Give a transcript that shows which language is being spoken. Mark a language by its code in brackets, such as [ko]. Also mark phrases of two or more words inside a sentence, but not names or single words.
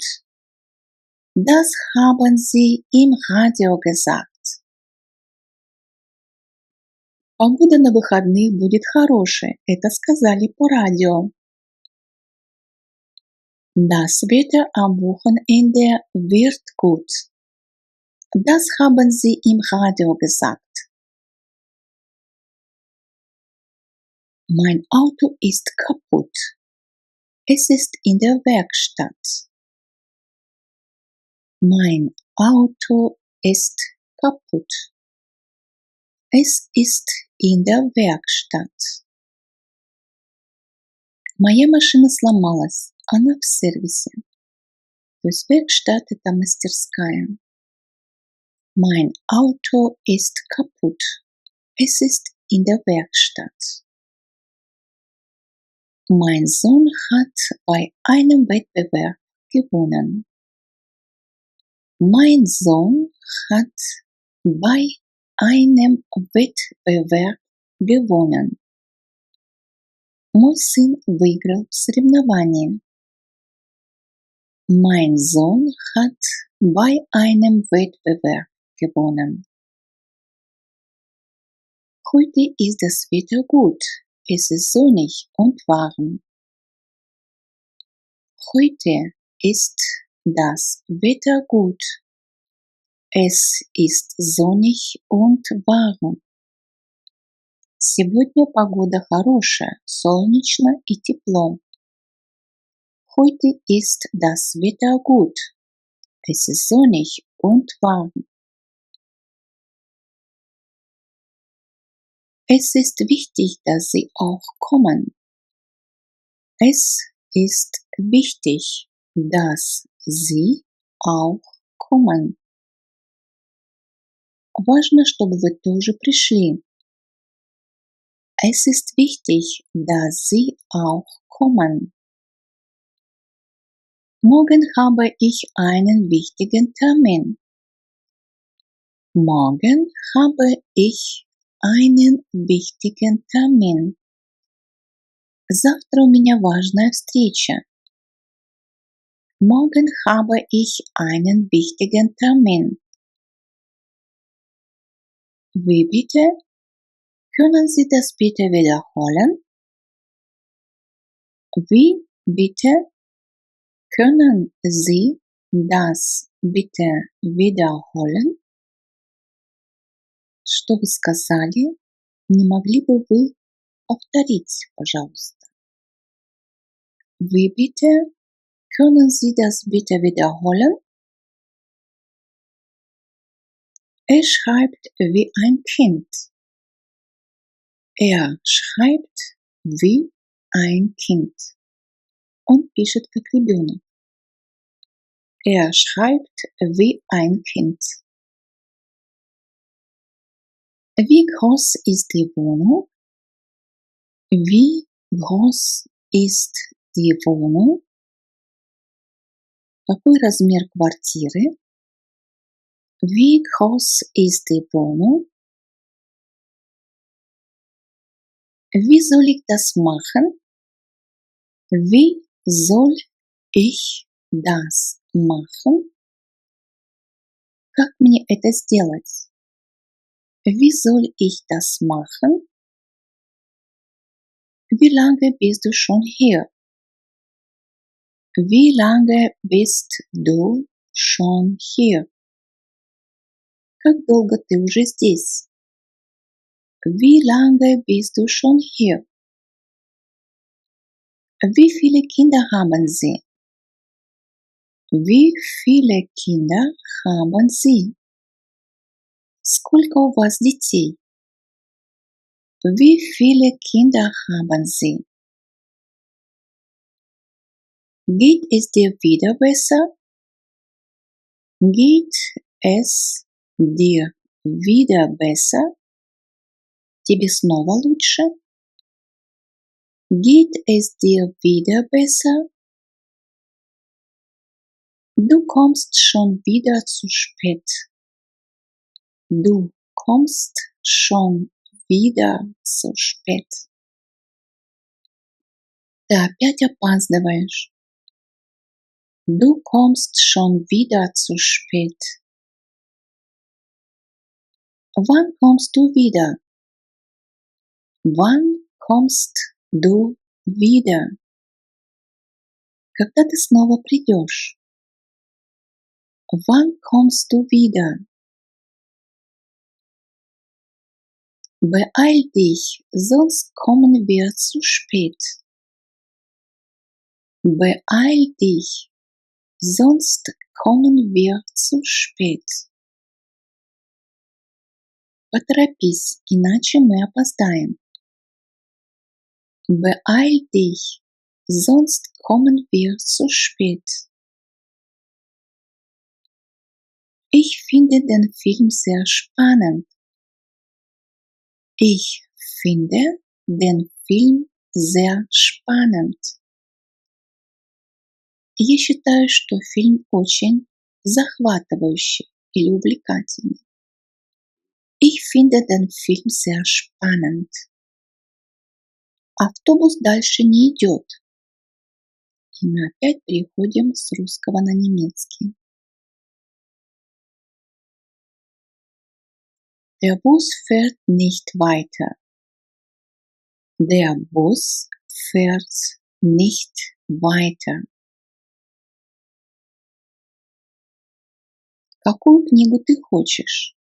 [de] Das haben sie im Radio gesagt. [ru] Погода на выходных будет хорошей. Это сказали по радио. [de] Das Wetter am Wochenende wird gut. Das haben sie im Radio gesagt. Mein Auto ist kaputt. Es ist in der Werkstatt. Mein Auto ist kaputt. Es ist in der Werkstatt. [ru] Моя машина сломалась. Она в сервисе. То есть Werkstatt – это мастерская. [de] Mein Auto ist kaputt. Es ist in der Werkstatt. Mein Sohn hat bei einem Wettbewerb gewonnen. Mein Sohn hat bei einem Wettbewerb gewonnen. [ru] Мой сын выиграл в соревновании. [de] Mein Sohn hat bei einem Wettbewerb gewonnen. Heute ist das Wetter gut. Es ist sonnig und warm. Heute ist das Wetter gut. Es ist sonnig und warm. [ru] Сегодня погода хорошая, солнечно и тепло. [de] Heute ist das Wetter gut. Es ist sonnig und warm. Es ist wichtig, dass Sie auch kommen. Es ist wichtig, dass Sie auch kommen. [ru] Важно, чтобы вы тоже пришли. [de] Es ist wichtig, dass Sie auch kommen. Morgen habe ich einen wichtigen Termin. Morgen habe ich einen wichtigen Termin. [ru] Завтра у меня важная встреча. [de] Morgen habe ich einen wichtigen Termin. Wie bitte? Können Sie das bitte wiederholen? Wie bitte? Können Sie das bitte wiederholen? [ru] Что вы сказали? Не могли бы вы повторить, пожалуйста? [de] Wie bitte? Können Sie das bitte wiederholen? Er schreibt wie ein Kind. Er schreibt wie ein Kind. [ru] Он пишет как ребенок. [de] Er schreibt wie ein Kind. Wie groß ist die Wohnung? Wie groß ist die Wohnung? [ru] Какой размер квартиры? [de] Wie groß ist die Wohnung? Wie soll ich das machen? Wie soll ich das machen? [ru] Как мне это сделать? [de] Wie soll ich das machen? Wie lange bist du schon hier? Wie lange bist du schon hier? [ru] Как долго ты уже здесь? [de] Wie lange bist du schon hier? Wie viele Kinder haben Sie? Wie viele Kinder haben Sie? [ru] Сколько у вас детей? [de] Wie viele Kinder haben Sie? Geht es dir wieder besser? Geht es dir wieder besser? [ru] Тебе снова лучше? [de] Geht es dir wieder besser? Du kommst schon wieder zu spät. Du kommst schon wieder zu spät. [ru] Ты опять опаздываешь. [de] Du kommst schon wieder zu spät. Wann kommst du wieder? Wann kommst du wieder? [ru] Когда ты снова придешь? [de] Wann kommst du wieder? Beeil dich, sonst kommen wir zu spät. Beeil dich, sonst kommen wir zu spät. [ru] Поторопись, иначе мы опоздаем. [de] Beeil dich, sonst kommen wir zu spät. Ich finde den Film sehr spannend. Ich finde den Film sehr spannend. [ru] Я считаю, что фильм очень захватывающий или увлекательный. [de] Ich finde den Film sehr spannend. [ru] Автобус дальше не идет. И мы опять переходим с русского на немецкий. [de] Der Bus fährt nicht weiter. Der Bus fährt nicht weiter. [ru] Какую книгу ты хочешь?